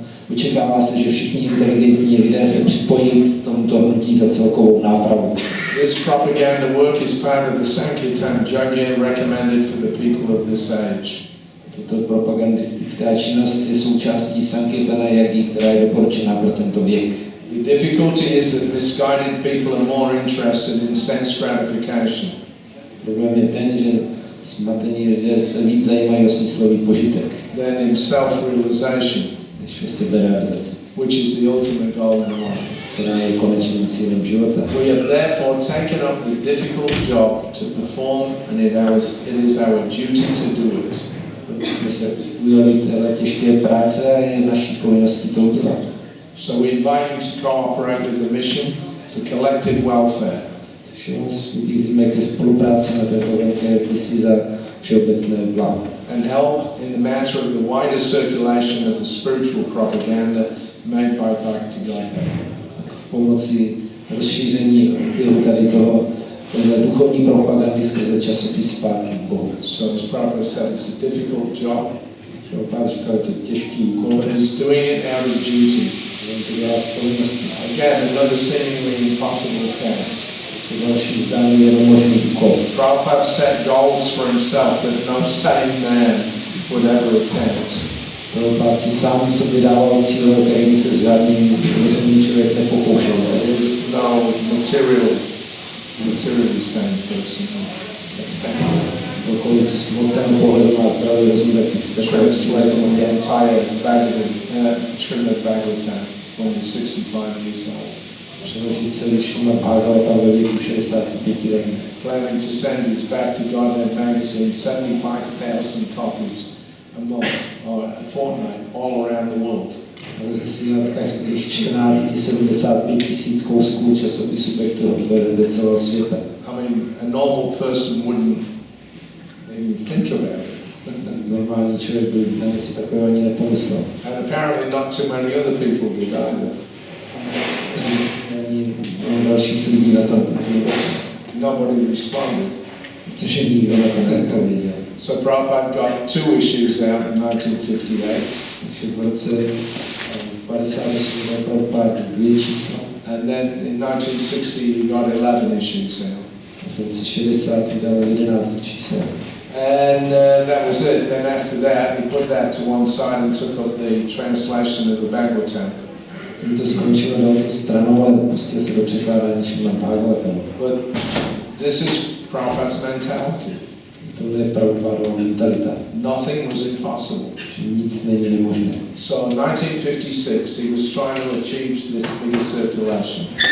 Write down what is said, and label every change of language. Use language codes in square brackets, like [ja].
[cs] Očekává se, že všichni inteligentní lidé se připojí k tomuto hnutí za celkovou nápravu. [en] This propaganda work is part of the Sankirtan Yajna recommended for the people of this age. [cs] Tato propagandistická činnost je součástí Sankirtana Yajny, která je doporučená pro tento věk. [en] The difficulty is that misguided people are more interested in sense gratification. [cs] Problém je ten, že smatení lidé se víc zajímají o smyslový požitek, [en] than in self-realization, [cs] než o seberealizaci, [en] which is the ultimate goal in life. [cs] která je konečným cílem života. [en] We have therefore taken up the difficult job to perform, and it is our duty to do it. [cs] Proto jsme se ujali téhle těžké práce a je naší povinností to udělat. [en] So we invite you to cooperate with the mission for collective welfare. [cs] Takže vás vybízíme ke spolupráci na této velké misi za všeobecné blaho. [en] And help in the matter of the wider circulation of the spiritual propaganda made by Bhakti Gita. [cs] Pomocí rozšíření oběhu tady toho duchovní propagandy skrze časopis Zpátky k Bohu. [en] So as Prabhupada said, it's a difficult job. [cs] Prabhupada říkal, je to těžký úkol, [en] But he's doing it out of duty. [cs] on to dělá z povinnosti. [en] Again, another seemingly impossible task. [cs] Se další zdání je nemožný úkol. [en] Prabhupada set goals for himself that no sane man would ever attempt. [cs] Prabhupada si sám sobě dával cíle, o kterým se žádný rozumný člověk nepokoušel. [en] There is no materially sane person who accepts it. [cs] Kdokoliv z hmotného pohledu má zdravý rozum, tak by si [en] Translating the entire Srimad Bhagavatam when he's 65 years old. [cs] Přeložit celý Srimad Bhagavatam ve věku 65 let. [en] Planning to send his Back to Godhead magazine 75,000 copies a month or a fortnight all around the world. [cs] Ale zasílat každých 14 dní 75 000 kousků časopisu Back to Godhead do celého světa. [en] I mean, a normal person wouldn't even think about it. [cs] Normální člověk by na něco takového ani nepomyslel. [en] And apparently not too many other people did either. [cs] Ani dalších lidí na tom, [en] Nobody responded. [cs] protože nikdo na to neodpověděl. [en] So Prabhupada got 2 issues out in 1958. [cs] Takže v roce 58 byl Prabhupada 2 čísla. [en] And then in 1960 he got 11 issues out. [cs] V roce 60 vydal 11 čísel. [en] And that was it. Then after that he put that to one side and took up the translation of the Bhagavatam. [cs] Tím to skončilo, dal to stranou a pustil se do překládání Srimad Bhagavatamu. [en] But this is Prabhupada's mentality. [cs] Tohle je Prabhupadova mentalita. [en] Nothing was impossible. [cs] Že nic není nemožné. [en] So in 1956 he was trying to achieve this bigger circulation.